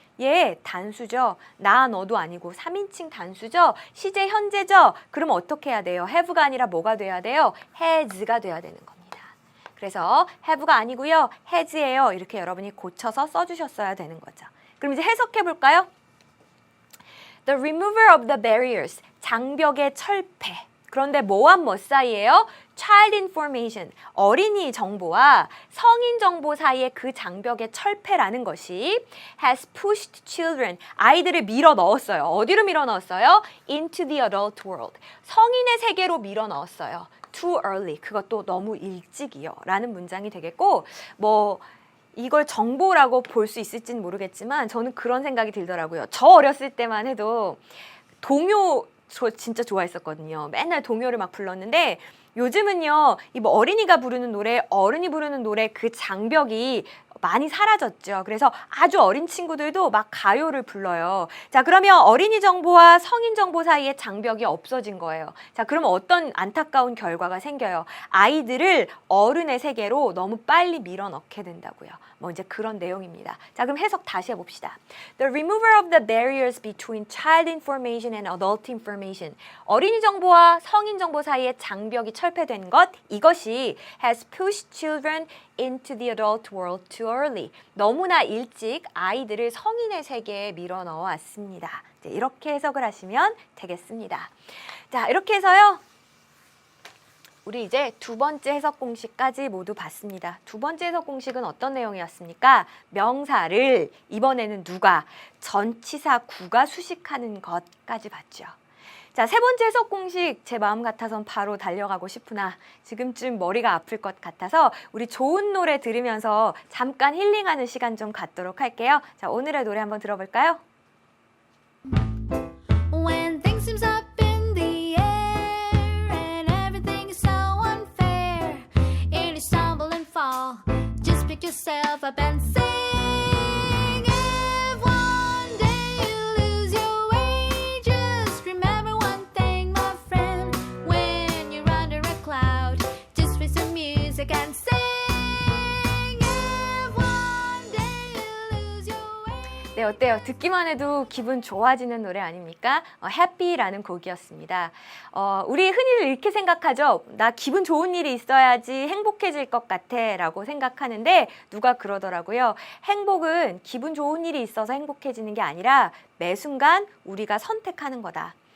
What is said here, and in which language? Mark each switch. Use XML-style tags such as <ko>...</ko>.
<ko>얘 단수죠. 나 너도 아니고 3인칭 단수죠. 시제 현재죠. 그럼 어떻게 해야 돼요? have가 아니라 뭐가 돼야 돼요? has가 돼야 되는 겁니다. 그래서 have가 아니고요. has예요. 이렇게 여러분이 고쳐서 써주셨어야 되는 거죠. 그럼 이제 해석해 볼까요?</ko> <en>The remover of the barriers,</en> <ko>장벽의 철폐. 그런데 뭐와 뭐 사이예요?</ko> <en>Child information,</en> <ko>어린이 정보와 성인 정보 사이의 그 장벽의 철폐라는 것이</ko> <en>has pushed children,</en> <ko>아이들을 밀어 넣었어요. 어디로 밀어 넣었어요?</ko> <en>Into the adult world,</en> <ko>성인의 세계로 밀어 넣었어요.</ko> <en>Too early,</en> <ko>그것도 너무 일찍이요 라는 문장이 되겠고, 뭐 이걸 정보라고 볼 수 있을지는 모르겠지만 저는 그런 생각이 들더라고요. 저 어렸을 때만 해도 동요 저 진짜 좋아했었거든요. 맨날 동요를 막 불렀는데 요즘은요, 이 뭐 어린이가 부르는 노래, 어른이 부르는 노래 그 장벽이 많이 사라졌죠. 그래서 아주 어린 친구들도 막 가요를 불러요. 자, 그러면 어린이 정보와 성인 정보 사이에 장벽이 없어진 거예요. 자, 그럼 어떤 안타까운 결과가 생겨요? 아이들을 어른의 세계로 너무 빨리 밀어넣게 된다고요. 뭐 이제 그런 내용입니다. 자, 그럼 해석 다시 해봅시다.</ko> <en>The remover of the barriers between child information and adult information information.</en> <ko>어린이 정보와 성인 정보 사이에 장벽이 철폐된 것, 이것이</ko> <en>has pushed children into the adult world too early.</en> <ko>너무나 일찍 아이들을 성인의 세계에 밀어넣어 왔습니다. 이렇게 해석을 하시면 되겠습니다. 자, 이렇게 해서요. 우리 이제 두 번째 해석 공식까지 모두 봤습니다. 두 번째 해석 공식은 어떤 내용이었습니까? 명사를 이번에는 누가? 전치사 구가 수식하는 것까지 봤죠. 자, 세 번째 해석 공식 제 마음 같아선 바로 달려가고 싶으나 지금쯤 머리가 아플 것 같아서 우리 좋은 노래 들으면서 잠깐 힐링하는 시간 좀 갖도록 할게요. 자, 오늘의 노래 한번 들어볼까요?</ko> <en>When things seems up in the air and everything is so unfair and you stumble and fall, just pick yourself up and sing. If one day you lose your way, just remember one thing, my friend. When you're under a cloud, just play some music and sing. If one day you lose your way.</en> <ko>네, 어때요? 듣기만 해도 기분 좋아지는 노래 아닙니까? 해피라는 곡이었습니다. 우리 흔히들 이렇게 생각하죠. 나 기분 좋은 일이 있어야지 행복해질 것 같아 라고 생각하는데 누가 그러더라고요. 행복은 기분 좋은 일이 있어서 행복해지는 게 아니라 매 순간 우리가 선택하는 거다.</ko>